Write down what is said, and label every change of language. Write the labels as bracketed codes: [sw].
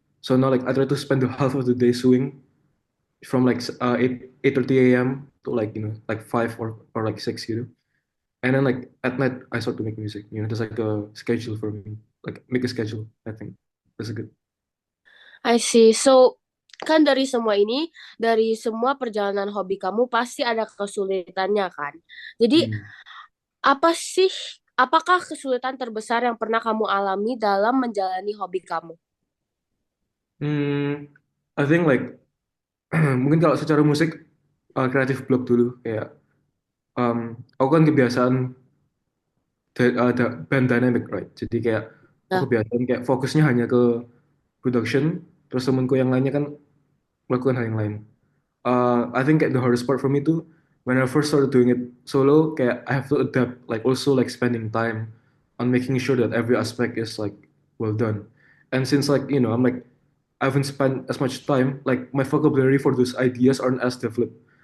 [en] So now like I try to spend the half of the day sewing from like 8:30 a.m. to like like 5 or like 6, and then like at night I start to make music. There's like a schedule for me, like make a schedule. I think that's a good. I see. So, [id] kan dari semua ini, dari semua perjalanan hobi kamu pasti ada kesulitannya kan. Jadi Hmm. apa sih, apakah kesulitan terbesar yang pernah kamu alami dalam menjalani hobi kamu? Hmm, [en] I think like [id] mungkin kalau secara musik kreatif block dulu kayak aku kan kebiasaan ada band dynamic right. Jadi kayak aku Nah, kebiasaan kayak fokusnya hanya ke production, terus temenku yang lainnya kan melakukan hal yang lain. [en] I think kayak the hardest part for me too when I first started doing it solo, kayak I have to adapt, like also like spending time on making sure that every aspect is like well done. And since like I'm like I haven't spent as much time, like my vocabulary for those ideas aren't as developed.